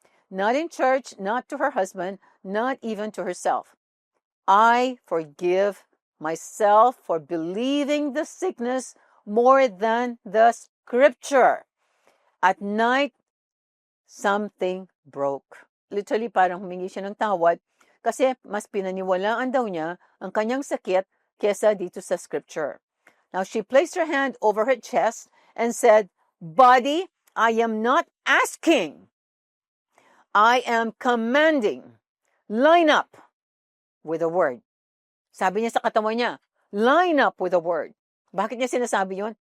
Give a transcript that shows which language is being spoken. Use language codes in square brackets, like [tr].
[en] Not in church, not to her husband, not even to herself. I forgive myself for believing the sickness more than the scripture. At night, something broke. [tl] Literally, parang humingi siya ng tawad kasi mas pinaniwalaan daw niya ang kanyang sakit kesa dito sa scripture. [en] Now, she placed her hand over her chest and said, Body, I am not asking. I am commanding. Line up with a word. [tl] Sabi niya sa katawan niya, [en] line up with a word. [tl] Bakit niya sinasabi yun?